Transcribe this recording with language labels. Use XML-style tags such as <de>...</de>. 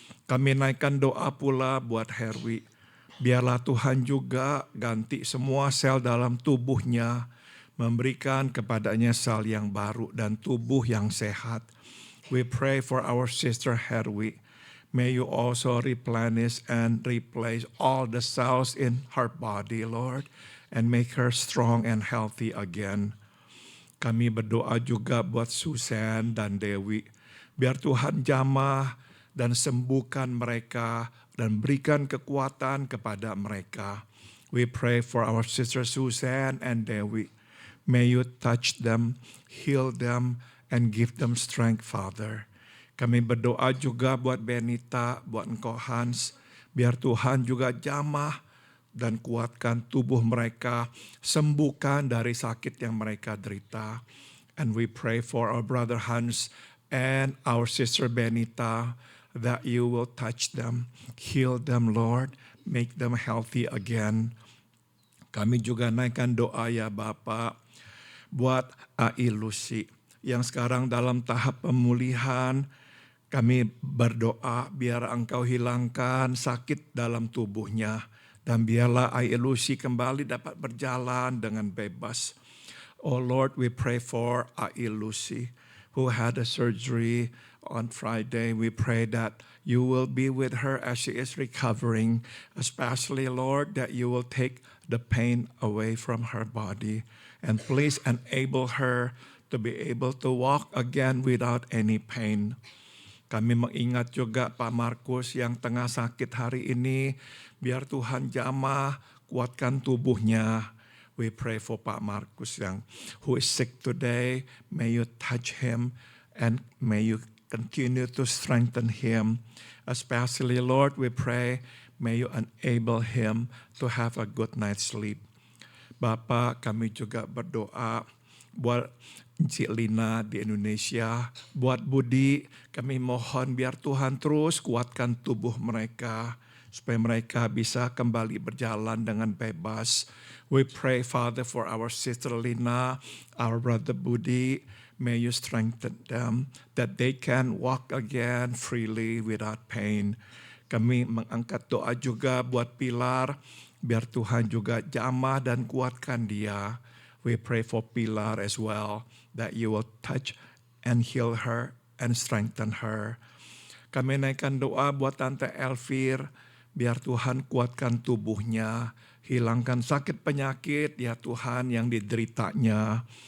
<id>Kami naikkan doa pula buat Herwi. Biarlah Tuhan juga ganti semua sel dalam tubuhnya, memberikan kepadanya sel yang baru dan tubuh yang sehat.</id> <en>We pray for our sister Herwi. May you also replenish and replace all the cells in her body, Lord, and make her strong and healthy again.</en> <id>Kami berdoa juga buat Susan dan Dewi. Biar Tuhan jamah dan sembuhkan mereka dan berikan kekuatan kepada mereka.</id> <en>We pray for our sister Susan and Dewi. May you touch them, heal them, and give them strength, Father.</en> <id>Kami berdoa juga buat Benita, buat Engkau Hans. Biar Tuhan juga jamah dan kuatkan tubuh mereka, sembuhkan dari sakit yang mereka derita.</id> <en>And we pray for our brother Hans and our sister Benita, that you will touch them, heal them, Lord, make them healthy again.</en> <id>Kami juga naikkan doa ya Bapak, buat Ai Lucy yang sekarang dalam tahap pemulihan. Kami berdoa biar Engkau hilangkan sakit dalam tubuhnya. Dan biarlah Ai Lucy kembali dapat berjalan dengan bebas.</id> <en>Oh Lord, we pray for Ai Lucy. who had a surgery on Friday. We pray that you will be with her as she is recovering, especially, Lord, that you will take the pain away from her body. And please enable her to be able to walk again without any pain.</en> <id>Kami mengingat juga Pak Markus yang tengah sakit hari ini. Biar Tuhan jamah, kuatkan tubuhnya.</id> <en>We pray for Pak Markus yang who is sick today. May you touch him and may you continue to strengthen him. Especially, Lord, we pray, may you enable him to have a good night's sleep.</en> <id>Bapak, kami juga berdoa buat Cik Lina di Indonesia, buat Budi, kami mohon biar Tuhan terus kuatkan tubuh mereka, supaya mereka bisa kembali berjalan dengan bebas.</id> <en>We pray, Father, for our sister Lina, our brother Budi, may you strengthen them, that they can walk again freely without pain.</en> <id>Kami mengangkat doa juga buat Pilar, biar Tuhan juga jamah dan kuatkan dia.</id> <en>We pray for Pilar as well, that you will touch and heal her and strengthen her.</en> <id>Kami naikkan doa buat Tante Elvir, biar Tuhan kuatkan tubuhnya, hilangkan sakit penyakit ya Tuhan yang dideritanya.</id>